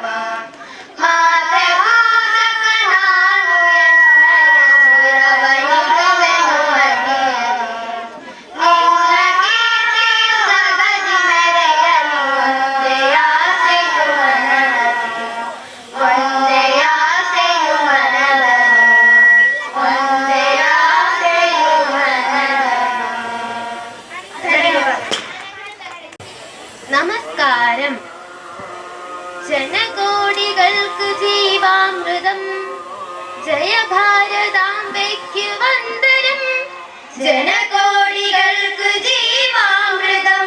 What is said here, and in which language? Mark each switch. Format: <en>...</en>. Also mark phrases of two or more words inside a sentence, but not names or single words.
<kn>ಮಾತೆ ಪೂಜಕ ನಾನು ಚಿರವೈಕವೆನು ಮನೆಯಲಿ. ನಿನ್ನ ಕೀರ್ತಿಯು ಜಗದಿ ಮೆರೆಯಲು ಒಂದೇ ಆಸೆಯು ಮನದಲ್ಲಿ. ಒಂದೇ ಆಸೆಯು ಮನದಲ್ಲಿ. ಒಂದೇ ಆಸೆಯು മനದಲ್ಲಿ.</kn> <ml>നമസ്കാരം. ജനകോടികൾക്ക് ജീവാമൃതം. ജയ ഭാരതാംബയ്ക്ക് വന്ദനം. ജനകോടികൾക്ക് ജീവാമൃതം.</ml>